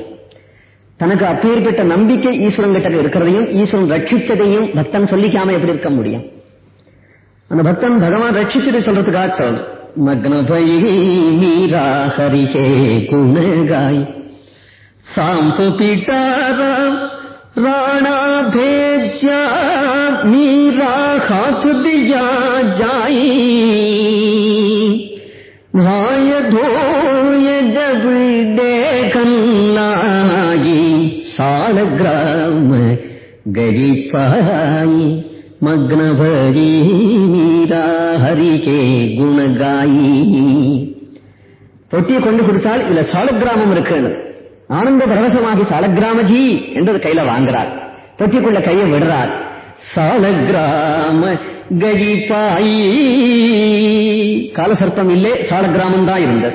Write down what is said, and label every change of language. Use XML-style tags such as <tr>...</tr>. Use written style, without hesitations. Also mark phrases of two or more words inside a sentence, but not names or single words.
<ta>தனக்கு அப்பேற்பட்ட நம்பிக்கை ஈஸ்வரன் கிட்ட இருக்கிறதையும் ஈஸ்வரன் ரட்சிச்சதையும் பக்தன் சொல்லிக்காம எப்படி இருக்க முடியும்? அந்த பக்தன் பகவான் ரட்சிச்சதை சொல்றதுக்காக சொல்ற.</ta> <hi>मगन भई मीरा हरि के गुण गाई सांप पिटारा राणा भेजा मीरा हाथ दिया जाई, भाय धोय जब देखन लागी, सालग्राम गरी पाई, मग्न भरी मीरा हरि के गुण गाई.</hi> <ta>பொட்டியை கொண்டு கொடுத்தால் இதுல சாலக்கிராமம் இருக்கு. ஆனந்த பரவசமாகி சாலக்கிராமஜி என்றது கையில வாங்குறார். பொட்டிக்குள்ள கையை விடுறார். சாலக்கிராம கஜிபாயி, காலசர்ப்பம் இல்லை, சாலக்கிராமம் தான் இருந்தது.</ta>